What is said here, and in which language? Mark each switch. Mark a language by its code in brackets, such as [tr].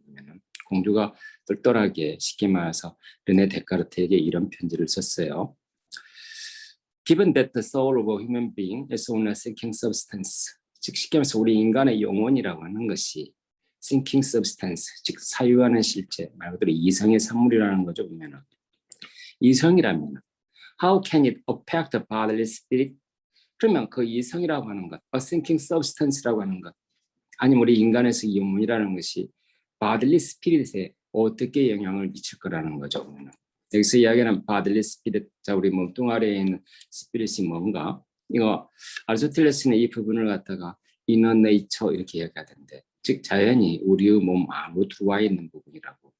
[ko] 보면은 공주가 똘똘하게 쉽게 말해서 르네 데카르트에게 이런 편지를 썼어요. [en] Given that the soul of a human being is only a thinking substance, [ko] 즉 쉽게 말해서 우리 인간의 영혼이라고 하는 것이 thinking substance, 즉 사유하는 실체, 말 그대로 이성의 산물이라는 거죠. 보면은 이성이라면 [en] how can it affect the bodily spirit? [ko] 그러면 그 이성이라고 하는 것, a thinking substance라고 하는 것, 아니면 우리 인간에서 영혼이라는 것이 bodily spirit에 어떻게 영향을 미칠 거라는 거죠. 보면은. 여기서 이야기하는 bodily spirit, 자 우리 몸뚱 아래에 있는 spirit이 뭔가, 이거 아리스토텔레스는 이 부분을 갖다가 inner nature 이렇게 이야기하던데, 즉 자연이 우리의 몸 안으로 들어와 있는 부분이라고.